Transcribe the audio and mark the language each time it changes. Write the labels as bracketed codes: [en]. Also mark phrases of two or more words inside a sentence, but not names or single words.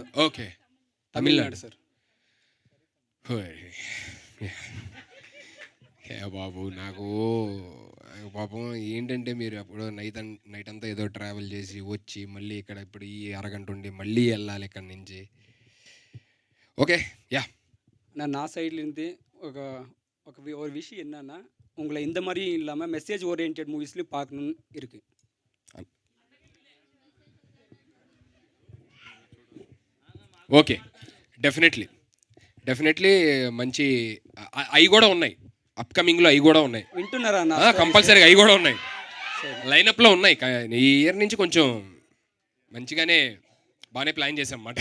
[te] ఓకే, తమిళనాడు సార్. బాబు నాకు పాపం ఏంటంటే, మీరు అప్పుడు నైట్ అంతా ఏదో ట్రావెల్ చేసి వచ్చి మళ్ళీ ఇక్కడ ఇప్పుడు ఈ అరగంట ఉండి మళ్ళీ వెళ్ళాలి ఇక్కడ నుంచి. [ta] ஓகே யா நான் சைட்லேருந்து ஒரு விஷயம் என்னன்னா, உங்களை இந்த மாதிரி இல்லாமல் [en] message oriented [ta] மூவிஸ்லேயும் பார்க்கணுன்னு இருக்குது. [te] ఓకే, డెఫినెట్లీ మంచి అవి కూడా ఉన్నాయి, అప్కమింగ్లో అవి కూడా ఉన్నాయి. వింటున్నారా? కంపల్సరీగా అవి కూడా ఉన్నాయి, లైనప్లో ఉన్నాయి. ఈ ఇయర్ నుంచి కొంచెం మంచిగానే బాగానే ప్లాన్ చేసాం అన్నమాట.